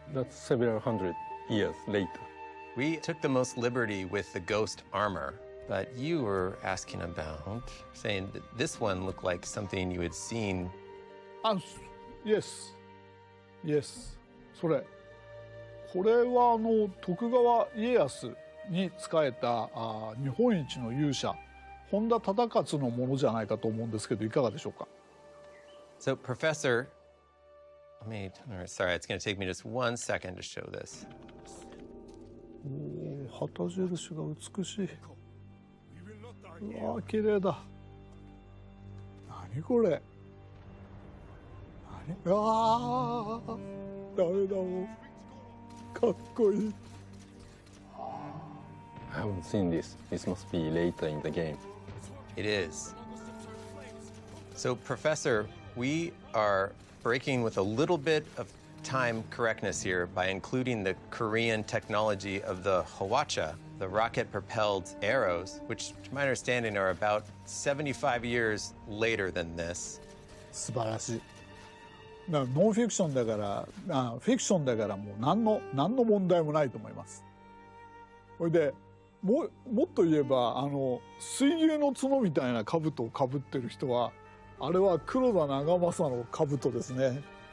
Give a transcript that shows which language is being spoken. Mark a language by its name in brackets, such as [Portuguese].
[English] That's several hundred years later. We took the most liberty with the ghost armor, but you were asking about, saying that this one looked like something you had seen. Yes. Yes. それ。 [Japanese] これは徳川家康に仕えた日本一の勇者本田忠勝のものじゃないかと思うんですけどいかがでしょうか。 [English] So, Professor, sorry, it's going to take me just 1 second to show this. [Japanese] 旗印が美しい。うわ綺麗だ。何これ。何うわダメだもん。かっこいい。 [English] I haven't seen this. This must be later in the game. It is. So, Professor, we are breaking with a little bit of time correctness here by including the Korean technology of the Hwacha, the rocket-propelled arrows, which, to my understanding, are about 75 years later than this. [Japanese] 素晴らしい。ノンフィクションだからフィクションだからもう何の問題もないと思います。それでもっと言えば水牛の角みたいな兜をかぶってる人はあれは黒田長政の兜ですね。